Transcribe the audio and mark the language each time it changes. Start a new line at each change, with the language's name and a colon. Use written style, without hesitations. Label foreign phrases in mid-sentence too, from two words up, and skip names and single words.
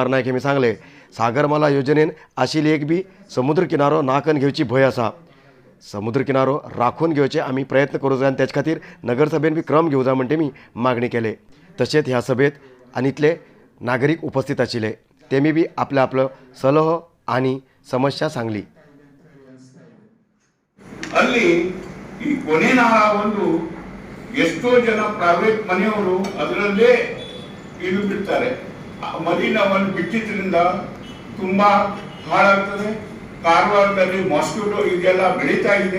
Konkani: नायक हेमी सांगले, सागरमाला योजनेन आशिल्ली एक बी समुद्र किनारो नाकन घेवची भंय आसा. समुद्र किनारो राखून घेवचे आमी प्रयत्न करूं जाय आनी तेच खातीर नगरसभेन बी क्रम घेवं जाय म्हणटे मी मागणी केले. तशेंच ह्या सभेत आनीतले नागरीक उपस्थित आशिल्ले. तेमी बी आपलो सलह आनी समस्या सांगली.
Kannada: ಅಲ್ಲಿ ಈ ಕೊನೆ ನಾಳ ಒಂದು ಎಷ್ಟೋ ಜನ ಪ್ರೈವೇಟ್ ಮನೆಯವರು ಅದರಲ್ಲೇ ಇದು ಬಿಡ್ತಾರೆ. ಮಲಿನವನ್ನು ಬಿಟ್ಟಿದ್ರಿಂದ ತುಂಬಾ ಹಾಳಾಗ್ತದೆ. ಕಾರವಾರದಲ್ಲಿ ಮಾಸ್ಕಿಟೋ ಇದೆಲ್ಲ ಬೆಳೀತಾ ಇದೆ.